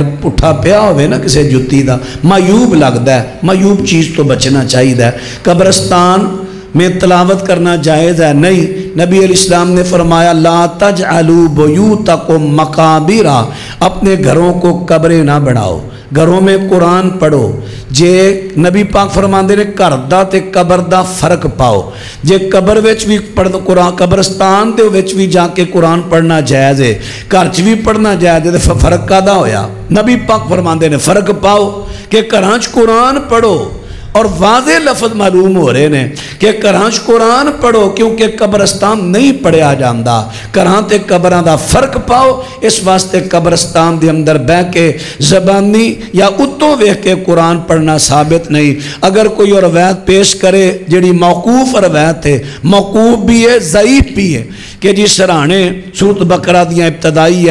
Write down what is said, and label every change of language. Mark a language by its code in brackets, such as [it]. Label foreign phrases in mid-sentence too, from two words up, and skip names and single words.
[pa] پٹھا پیا ہوئے نا کسے جوتی دا [ur] معیوب لگتا ہے معیوب چیز تو بچنا چاہیے ہے قبرستان میں تلاوت کرنا جائز ہے نہیں نبی علیہ السلام نے فرمایا [ar] لا تجعلوا بیوتکم مقابرہ [ur] اپنے گھروں کو قبریں نہ بناؤ گھروں میں قرآن پڑھو [pa] جے نبی پاک فرماندے نے گھر دا تے قبر دا فرق پاؤ جے قبر وچ بھی پڑھ قرآن قبرستان دے وچ بھی جا کے قرآن پڑھنا جائز ہے گھر چ بھی پڑھنا جائز ہے تے فرق کدا ہویا نبی پاک فرماندے نے فرق پاؤ کہ گھراں چ قرآن پڑھو اور واضح لفظ معلوم ہو رہے ہیں کہ کرانچ قرآن پڑھو کیونکہ قبرستان نہیں پڑھیا جاندہ کران تے قبران دا فرق پاؤ اس واسطے قبرستان دے اندر بہ کے زبانی یا اتوں ویکھ کے قرآن پڑھنا ثابت نہیں اگر کوئی روایت پیش کرے جڑی موقوف روایت ہے موقوف بھی ہے ضعیف بھی ہے کہ جس سرانے سورۃ بقرہ دیاں ابتدائی